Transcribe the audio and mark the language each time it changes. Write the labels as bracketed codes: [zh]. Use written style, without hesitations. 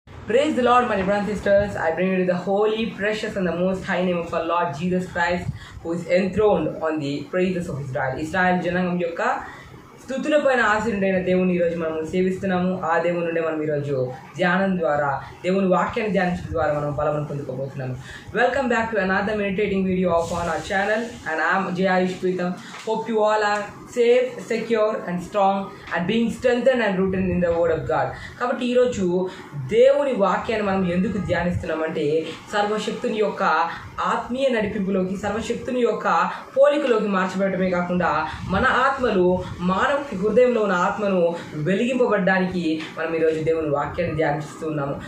[en] Praise the Lord, my brothers and sisters. I bring you the holy, precious, and the most high name of our Lord Jesus Christ, who is enthroned on the praises of Israel. [te] Israel జనాంగం యొక్క స్తుతుల పైన ఆశీనుడైన దేవుని ఈరోజు మనం సేవిస్తున్నాము. ఆ దేవుని నుండి మనం ఈరోజు ధ్యానం ద్వారా, దేవుని వాక్యాన్ని ధ్యానించడం ద్వారా మనం బలమును పొందుకోబోతున్నాము. [en] Welcome back to another meditating video of on our channel, and I am J. Ayush Pritam. Hope you all are safe, secure and strong and being strengthened and rooted in the word of God. [te] కాబట్టి ఈరోజు దేవుని వాక్యాన్ని మనం ఎందుకు ధ్యానిస్తున్నామంటే, సర్వశక్తుని యొక్క ఆత్మీయ నడిపింపులోకి, సర్వశక్తుని యొక్క పోలికలోకి మార్చబడటమే కాకుండా మన ఆత్మలు, మానవ హృదయంలో ఉన్న ఆత్మను వెలిగింపబడడానికి మనం ఈరోజు దేవుని వాక్యాన్ని ధ్యానిస్తూ ఉన్నాము.